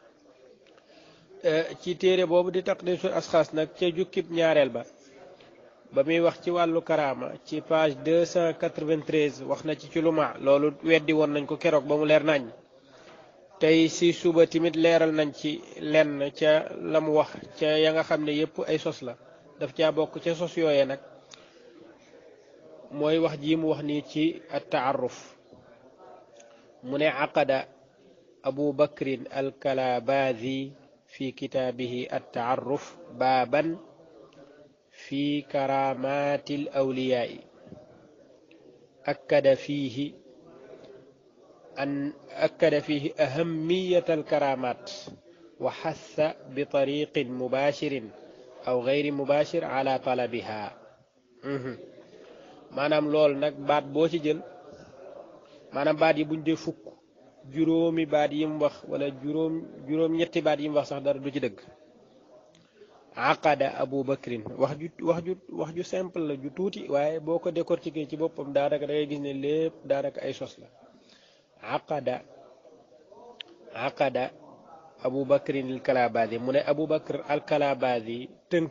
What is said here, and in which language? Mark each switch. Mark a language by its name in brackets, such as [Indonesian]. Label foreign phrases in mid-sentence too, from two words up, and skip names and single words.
[Wolof] ci téere boobu di taqdisul asxaas nag ca jukkib ñaareel ba muy wax ci wàllu karaama ci page 293 wax na ci luma loolu weddi woon nañ ko keroog ba mu leer nañ tey si suba timit leeral nañ ci lenn ca la mu wax ca ya nga xam ne yépp ay sos la daf caa bokk ca sos yooye nag mooy wax ji mu wax nii ci at-taarruf mu ne [Arabic] عقد أبو بكر الكلاباذي في كتابه التعرف بابا في كرامات الأولياء أكد فيه أهمية الكرامات وحث بطريق مباشر أو غير مباشر على طلبها [Wolof] maanaam lool nag baat boo ci jël maanaam baat yi buñ dee fukk juróomi baat yi mu wax wala juróom ñetti baat yi mu wax sax dara du ci dëgg [Arabic] عقد أبو بكر [Wolof] wax ju simple la ju tuuti waaye boo ko décortiquer ci boppam daanaka da ngay gis ne lépp daanaka ay sos la [Arabic] عقد أبو بكر الكلاباذي [Wolof] mu ne abu bakr al kalabazi tënk